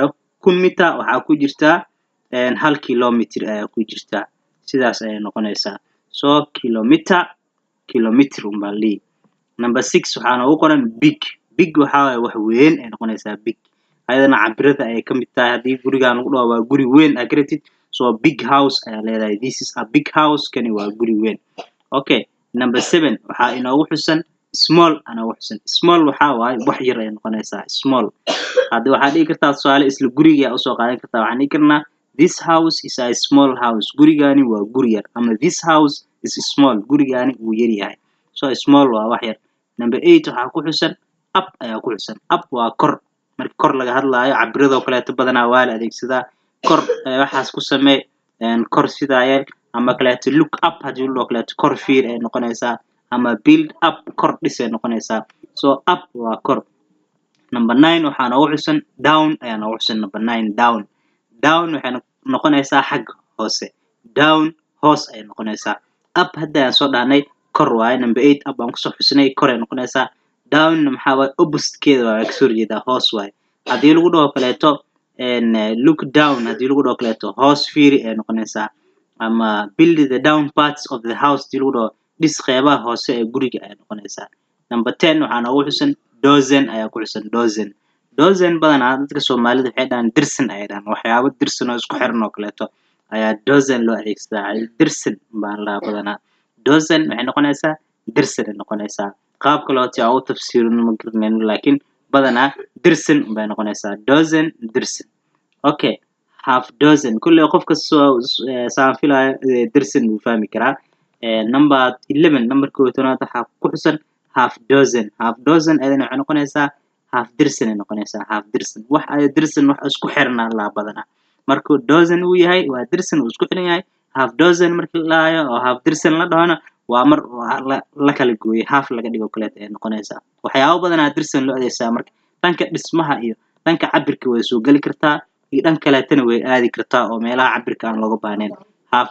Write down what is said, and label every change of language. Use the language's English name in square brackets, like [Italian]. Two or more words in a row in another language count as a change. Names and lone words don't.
[Somali] 1000 mitir waxaa ku jirta 1 kilometer ayaa ku jirta. Sidaas ayay noqonaysaa. So kilometer baan leeyahay. Number 6 waxaa noogu qoran big. Big waxaa waaye wax weyn ay noqonaysaa big. Ayadana cabirada ay ka mid tahay haddii gurigaan lagu dhaho waa guri weyn agreeted. So [English] big house [Somali] ayaa leedahay. [English] This is a big house. [Somali] Kani waa guri weyn. Okay, number 7 waxaa inoogu xusan small anoogu xusan. Small waxaa waaye wax yar ay noqonaysaa. Small. Haddii waxaa dhihi kartaa tusaale isla guriga u soo qaadan kartaa. Waxaan dhihi karnaa [English] this house is a small house. [Somali] Gurigaani waa guri yar. [English] Ama this house is small. [Somali] Gurigaani wuu yar yahay. So small waa wax yar. Number 8 waxaa ku xusan up ayaa ku xusan. Up waa kor. Marka kor laga hadlaayo cabirada oo kaleeto badanaa waa la adeegsadaa. Kor waxaas ku samee kor sidaa yeel ama kaleeto [English] look up [Somali] haddii loo kaleeto kor fiir ay noqonaysaa ama [English] build up [Somali] kor dhis ay noqonaysaa. So up waa kor. Number 9 waxaa noogu xusan down ayaa noogu xusan. [English] Number 9 down. [Somali] Down waxay noqonaysaa xagga hoose. Down hoos ay noqonaysaa. Up hadda aan soo dhahnay kor waaye. Number 8 up aan kusoo xusnay kor ay noqonaysaa. Down maxaa waaye opposite-keeda waa ka soo jeedaa hoos waaye. Haddii lagu dhaho kaleeto [English] look down [Somali] haddii lagu dhaho kaleeto hoos fiiri ay noqonaysaa. Ama [English] build the down parts of the house [Somali] haddii lagu dhaho dhis qeybaha hoose ee guriga ay noqonaysaa. Number 10 waxaa noogu xusan dozen ayaa ku xusan dozen. Dozen badanaa dadka Soomaalida waxay dhahaan dirsan ayay dhahaan. Waxyaabo dirsan oo isku xiran oo kaleeto ayaa dozen loo adeegsadaa. Dirsan baan la badanaa. Dozen waxay noqonaysaa dirsan ay noqonaysaa. Qaab kale oo tii u tafsiirino ma garanayno laakiin badanaa dirsan bay noqonaysaa. [English] Dozen dirsan. Okay, half dozen. [Somali] Kulli qofka saan filaayo dirsan wuu fahmi karaa. Number 11 numberka 11 waxaa ku xusan [English] half dozen. Half dozen [Somali] ayadana waxay noqonaysaa half dirsan ay noqonaysaa. Half dirsan. Wax ay dirsan wax isku xiran la badanaa. Markuu dozen uu yahay waa dirsan uu isku xiran yahay. [English] Half dozen [Somali] markii la hayo oo half dirsan la dhahana waa mar la kala gooyay half laga dhigo kaleeto ay noqonaysaa. Waxyaabo badanaa dirsan loo adeegsadaa marka dhanka dhismaha iyo dhanka cabirka way soo gali kartaa iyo dhanka kaleetana way aadi kartaa oo meelaha cabirka aan looga baahnayn.